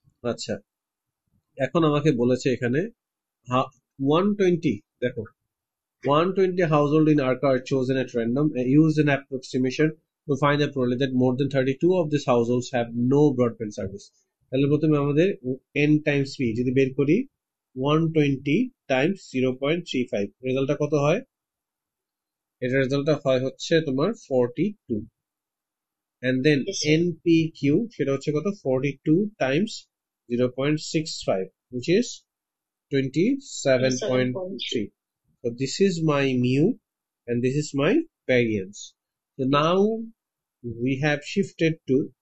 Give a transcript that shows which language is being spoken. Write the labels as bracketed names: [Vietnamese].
[Bangla] আচ্ছা, এখন আমাকে বলেছে এখানে 120, দেখো [English] 120 household in Arca are chosen at random and use an approximation to find the probability that more than 32 of these households have no broadband service. [Bangla] তাহলে প্রথমে আমাদের n times p যদি বের করি 120 times 0.35, রেজাল্টটা কত হয়, এটা রেজাল্টটা হয় হচ্ছে তোমার 42, [English] and then Yes, sir. npq [Bangla] সেটা হচ্ছে কত [English] 42 times 0.65 which is 27.3. So this is my mu and this is my variance. So now we have shifted to